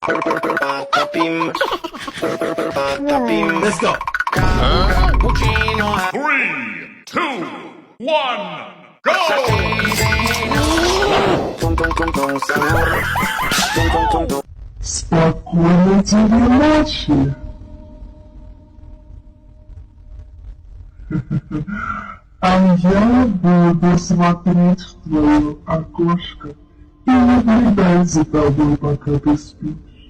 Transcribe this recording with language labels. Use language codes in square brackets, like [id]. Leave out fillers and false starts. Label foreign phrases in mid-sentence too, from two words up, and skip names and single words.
[en] Patapim. Patapim. Let's go. Cappuccino. 3, 2, 1, go! Tung tung tung tung sahur. Tung tung tung tung. [ru] Спокойной тебе ночи. А я буду смотреть в твое окошко и наблюдать за тобой, пока ты спишь.